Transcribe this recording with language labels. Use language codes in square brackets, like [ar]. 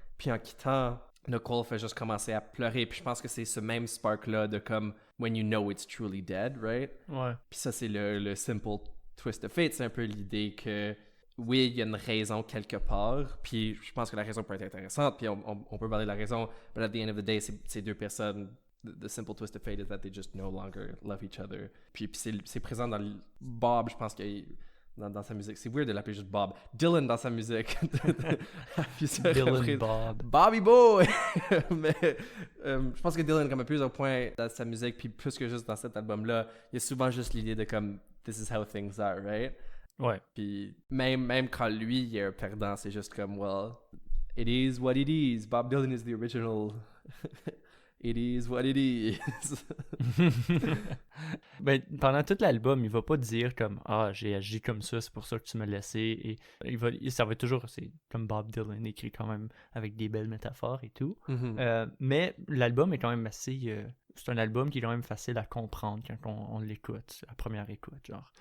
[fr] Puis en quittant, Nicole fait juste commencer à pleurer. Puis je pense que c'est ce même spark-là de comme [en] when you know it's truly dead, right? [fr] Ouais. Puis ça, c'est le simple twist of fate. C'est un peu l'idée que oui, il y a une raison quelque part. Puis je pense que la raison peut être intéressante. Puis on peut parler de la raison. [en] But at the end of the day, [fr] c'est deux personnes. [en] The simple twist of fate is that they just no longer love each other. [fr] Puis c'est présent dans Bob, je pense qu'il dans sa musique. C'est weird de l'appeler juste Bob. Dylan dans sa musique. Dylan Bob. Bobby Boy! Mais je pense que Dylan, comme à plusieurs points dans sa musique, puis plus que juste dans cet album-là, il y a souvent juste l'idée de comme « [en] this is how things are [fr] », right? Ouais. Puis même quand lui, il est un perdant, c'est juste comme « [en] well, it is what it is. Bob Dylan is the original... » It is what it is. [fr] Ben, pendant tout l'album, il va pas dire comme ah j'ai agi comme ça, c'est pour ça que tu m'as laissé. Et ça va toujours, c'est comme Bob Dylan écrit quand même avec des belles métaphores et tout. Mm-hmm. Mais l'album est quand même assez, c'est un album qui est quand même facile à comprendre quand on l'écoute, la première écoute, genre.